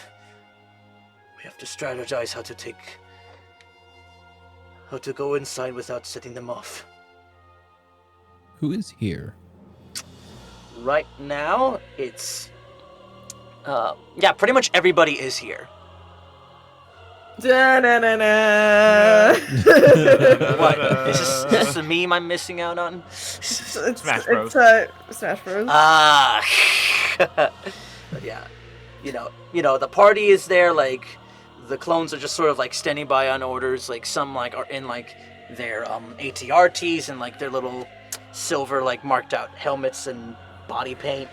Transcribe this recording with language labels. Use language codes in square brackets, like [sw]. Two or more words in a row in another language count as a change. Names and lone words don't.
[en] We have to strategize how to go inside without setting them off. Who is here? Right now, it's pretty much everybody is here. Da-na-na-na. What? Is this a meme I'm missing out on? Smash Bros. Smash Bros. But yeah, the party is there. Like the clones are just sort of like standing by on orders. Like some like are in like their ATR tees and like their little silver like marked out helmets and body paint.